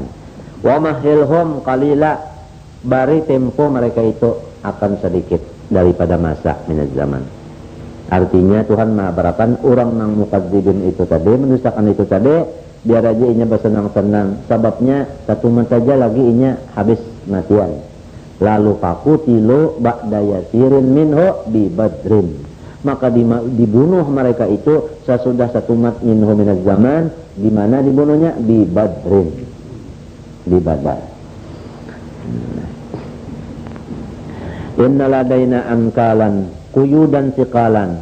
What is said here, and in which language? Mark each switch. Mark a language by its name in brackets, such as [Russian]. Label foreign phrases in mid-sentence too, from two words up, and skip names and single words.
[Arabic] ومهلهم قليلا, [Banjar] bari tempo mereka itu akan sedikit daripada masa [Arabic] من الزمان. [Banjar] Artinya Tuhan mengabarakan orang nang mukadzibin itu tadi, mendustakan itu tadi, biar aja inya bersenang-senang. Sebabnya satu menit saja lagi inya habis matian. [Arabic] Lalu فقتلوا بعد يسير منه ببدر. [Banjar] Maka dibunuh mereka itu sesudah satu mat [Arabic] منه من الزمان. [Banjar] Di mana dibunuhnya? [Arabic] ببدر, [Banjar] di Badar. [Arabic] إن لدينا أنكالا قيودا ثقالا.